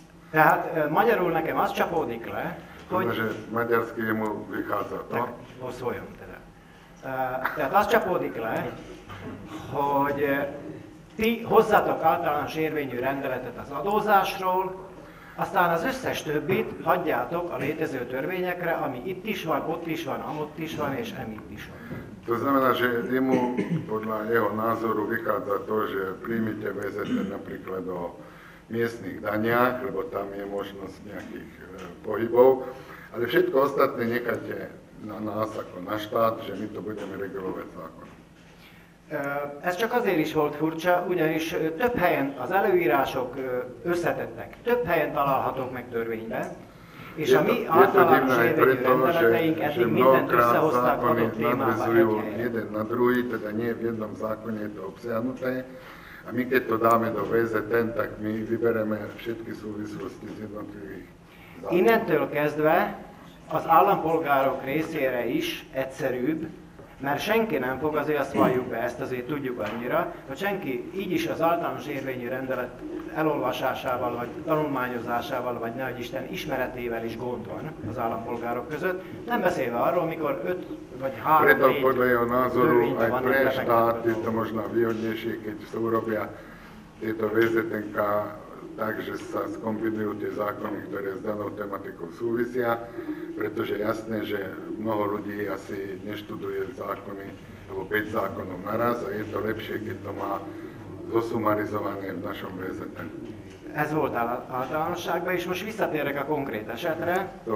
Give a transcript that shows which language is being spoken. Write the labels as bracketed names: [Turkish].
[Hungarian] Tehát magyarul nekem az csapódik le, hogy... [Slovak] Že maďarsky jemu vychádza to. Tak, oszoljon teda. [Hungarian] Tehát az csapódik le, hogy ti hozzatok általános érvényű rendeletet az adózásról, aztán az összes többit hagyjátok a létező törvényekre, ami itt is van, ott is van, amott is van, és emitt is van. [Slovak] To znamená, že jemu podľa jeho názoru vychádza to, že príjmite VZN napríklad o miestnych daniach, lebo tam je možnosť nejakých pohybov, ale všetko ostatné nechajte na nás ako na štát, že my to budeme regulovať zákonom. [Hungarian] Ez csak azért is volt furcsa, ugyanis több helyen az előírások összetettek, több helyen találhatók meg törvényben, és a mi általános érvényű rendeleteink eddig mindent összehozták adott témába egy helyen. [Slovak] Jeden na druhý, teda nie v jednom zákone je to obsiahnuté, a my keď to dáme do VZN, tak my vybereme všetky súvislosti z jednotlivých zákonov. [Hungarian] Innentől kezdve az állampolgárok részére is egyszerűbb, mert senki nem fog, azért azt valljuk be, ezt azért tudjuk annyira, hogy senki így is az általános érvényű rendelet elolvasásával, vagy tanulmányozásával, vagy nehogy Isten ismeretével is gond van az állampolgárok között, nem beszélve arról, mikor 5 vagy 3-4 [Slovak] Preto podľa jeho názoru aj pre štát je to možno výhodnejšie, keď sa urobia tieto VZN tak, že sa skombinujú tie zákony, ktoré s danou tematikou súvisia, pretože je jasné, že mnoho ľudí asi neštuduje zákony, alebo 5 zákonov naraz a je to lepšie, keď to má zosumarizované v našom VZN. [Hungarian] Ez volt általánosságban, és most visszatérek a konkrét esetre.